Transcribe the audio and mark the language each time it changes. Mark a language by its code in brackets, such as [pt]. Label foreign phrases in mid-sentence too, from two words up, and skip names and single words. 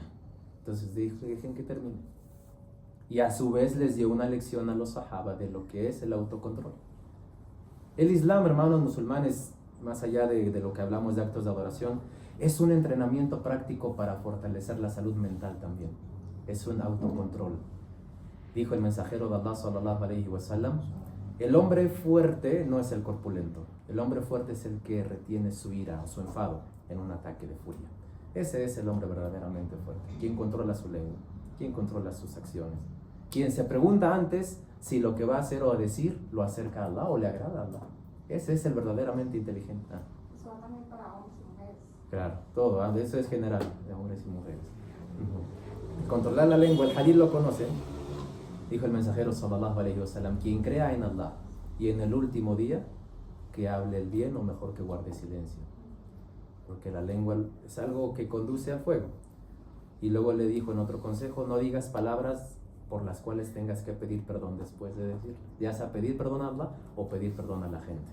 [es] Entonces dijo dejen que termine. Y a su vez les dio una lección a los sahaba de lo que es el autocontrol. El Islam, hermanos musulmanes, más allá de lo que hablamos de actos de adoración, es un entrenamiento práctico para fortalecer la salud mental también. Es un autocontrol. Dijo el mensajero de Allah [ar] صلى الله عليه وسلم, [es] el hombre fuerte no es el corpulento. El hombre fuerte es el que retiene su ira o su enfado en un ataque de furia. Ese es el hombre verdaderamente fuerte. Quien controla su lengua, quien controla sus acciones. Quien se pregunta antes si lo que va a hacer o a decir lo acerca a Allah o le agrada a Allah. Ese es el verdaderamente inteligente. Eso va también para hombres y mujeres. Claro, todo, eso es general, de hombres y mujeres. Controlar la lengua, el hadith lo conocen. Dijo el mensajero [ar] صلى الله عليه وسلم, [es] quien crea en Allah y en el último día, que hable el bien o mejor que guarde silencio. Porque la lengua es algo que conduce al fuego. Y luego le dijo en otro consejo, no digas palabras por las cuales tengas que pedir perdón después de decir, ya sea pedir perdón a Allah o pedir perdón a la gente.